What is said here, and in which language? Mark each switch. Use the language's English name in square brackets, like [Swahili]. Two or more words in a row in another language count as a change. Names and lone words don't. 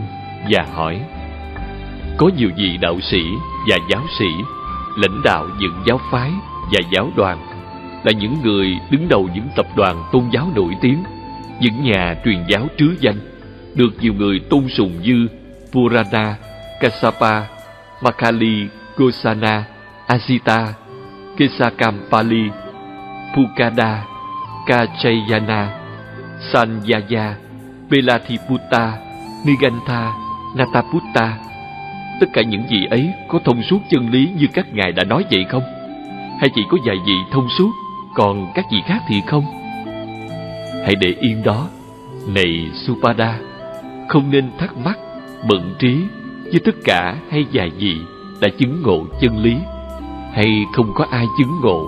[Vietnamese] và hỏi: có nhiều vị đạo sĩ và giáo sĩ, lãnh đạo những giáo phái và giáo đoàn, là những người đứng đầu những tập đoàn tôn giáo nổi tiếng, những nhà truyền giáo trứ danh, được nhiều người tôn sùng như Purana, Kassapa, Makali, Gosana, Asita, Kesakampali, Pukada, Kachayana, Sanyaya, Velatiputta, Nigantha, Nataputta. Tất cả những vị ấy có thông suốt chân lý như các ngài đã nói vậy không? Hay chỉ có vài vị thông suốt, còn các vị khác thì không? Hãy để yên đó, này Subhada, không nên thắc mắc, bận trí với tất cả hay vài vị đã chứng ngộ chân lý, hay không có ai chứng ngộ.